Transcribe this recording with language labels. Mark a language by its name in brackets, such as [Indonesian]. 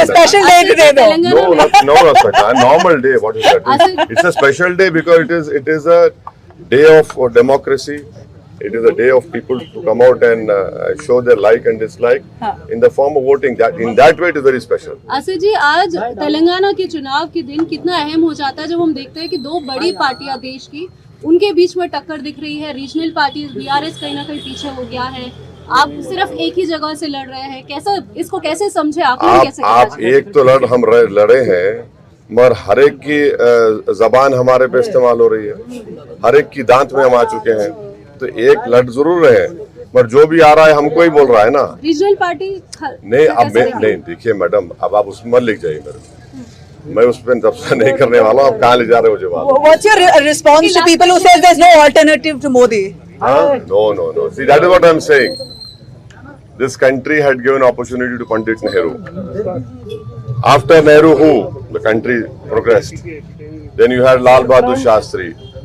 [English] a special day today, though. No, Sweta. A normal day. What is that? It's a special day because it is a day of democracy. It is a day of people to come out and show their like and dislike in the form of voting. That in that way, it is very special. [Hindi] Asif जी, आज तेलंगाना के चुनाव के दिन कितना अहम हो जाता है जब हम देखते हैं कि दो बड़ी पार्टियां देश की, उनके बीच में टक्कर दिख रही है. रीजनल पार्टी बीआरएस कहीं ना कहीं पीछे हो गया है. आप सिर्फ एक ही जगह से लड़ रहे हैं. कैसा इसको कैसे समझे आप कैसे? आप एक तो हम लड़े हैं, मगर हर एक की जबान हमारे पे इस्तेमाल हो रही है. हर एक की दांत में हम आ चुके हैं. तो एक लड़ जरूर रहे हैं, पर जो भी आ रहा है हमको ही बोल रहा है ना. रीजनल पार्टी नहीं, अब नहीं देखिए मैडम, अब आप उसमें मत लिख जाइए मेरे. मैं उस पर तबसरा नहीं करने वाला हूँ. आप कहाँ ले जा रहे हो जवाब? [English] What's your response to people who says there's no alternative to Modi? No. See, that is what I'm saying. This country had given opportunity to Pandit Nehru. After Nehru, who? The country progressed. Then you had Lal Bahadur Shastri.